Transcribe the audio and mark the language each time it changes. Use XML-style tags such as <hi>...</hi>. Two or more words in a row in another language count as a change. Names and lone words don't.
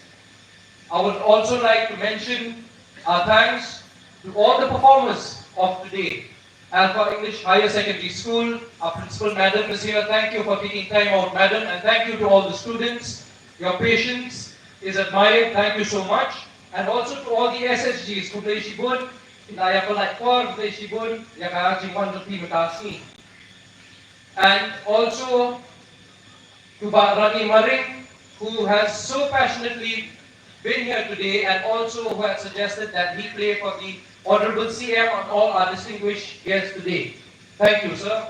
<en>I would also like to mention our thanks to all the performers of today. Alpha English Higher Secondary School, our principal madam is here. Thank you for taking time out, madam, and thank you to all the students. Your patience is admired. Thank you so much. And also to all the SSGs, Kublai Shibun, Inaya Polite Kor, Kublai Shibun, Yakarajing Wanjati Matasi. And also to Rani Maring, who has so passionately been here today and also who has suggested that he play for the Honorable CM and all our distinguished guests today. Thank you, sir.</en>